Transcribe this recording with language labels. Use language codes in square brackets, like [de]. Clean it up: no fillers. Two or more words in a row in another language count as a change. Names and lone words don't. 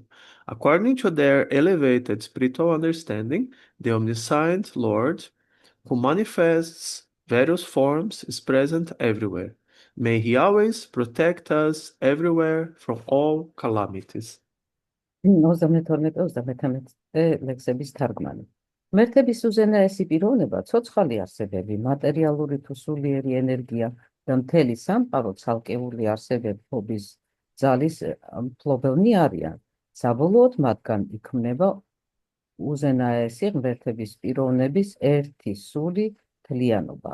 [en] According to their elevated spiritual understanding, the omniscient Lord, who manifests various forms, is present everywhere. May he always protect us everywhere from all calamities. [ka] 32-33 ლექსების თარგმანი. მერთების უზენაესი პიროვნება, ცოცხალი არსებები, მატერიალური თუ სულიერი ენერგია და მთელი სამყარო ცალკეული არსებების ძალის მფლობელნი არიან. საბოლოოდ მათგან იქმნება უზენაესი ღმერთების პიროვნების ერთი სული თლიანობა.